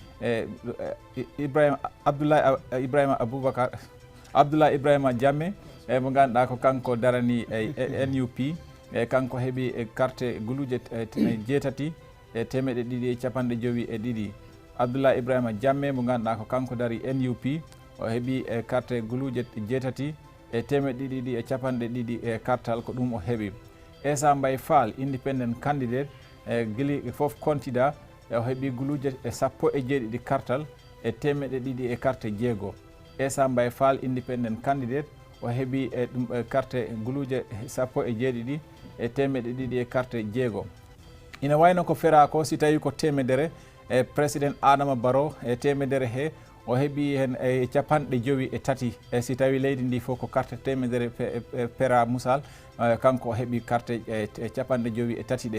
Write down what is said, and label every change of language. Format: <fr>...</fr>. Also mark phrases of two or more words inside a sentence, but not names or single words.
<ff>Abdoulaye Ibrahima Jammeh mo ganduɗa ko kanko darani NUP e kanko heeɓi carte guluuje 6 e 252. Abdoulaye Ibrahima Jammeh mo ganduɗa ko kanko dari NUP o heeɓi carte guluuje 6 e 252 e kartal ko ɗum o heeɓi. Essa Mbaye Fall</ff> <en>independent candidate</en> <ff>guili foof kontida o heeɓi guluuje 17 kartal e 200 e carte 6. Essa Mbaye Fall</ff> <en>independent candidate</en> <ff>o heeɓi ɗum carte guluuje 17 e 200 e carte 6. Ina wayno ko fera ko si tawi ko temedere président Adama Barrow e temedere he o heeɓi hen 53 si tawi leydi ndi fof ko carte temedere pera Moussal kanko o heeɓi carte 53 ɗe.</ff>